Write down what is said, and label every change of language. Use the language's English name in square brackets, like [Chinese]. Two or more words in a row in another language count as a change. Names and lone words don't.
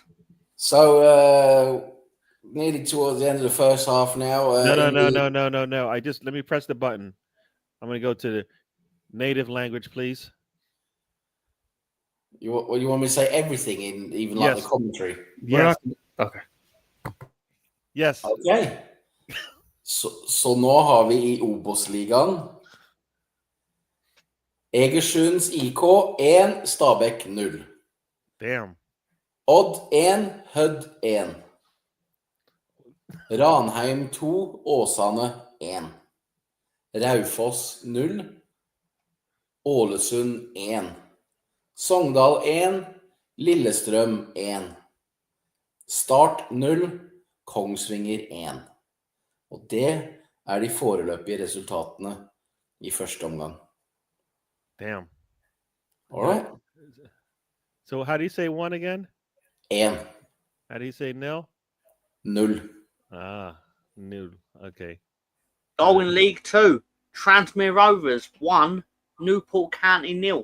[English] So nearly towards the end of the first half now. No. Let me press the button. I'm going to go to the native language, please. You want me to say everything in even like the commentary? Yes. Okay. Yes. Okay. [Norwegian] Så nå har vi i Obos-ligaen Egersunds IK 1, Stabæk 0. [English] Damn. [Norwegian] Odd 1, Hødd 1. Ranheim 2, Åsane 1. Raufoss 0. Ålesund 1. Sogndal 1, Lillestrøm 1. Start 0, Kongsvinger 1. Og det er de foreløpige resultatene i første omgang. [English] Damn. All right? So how do you say 1 again? 1, How do you say nil? 0. Ah, nil. Okay. Oh, in League 2, Transmere Rovers 1, Newport County 0.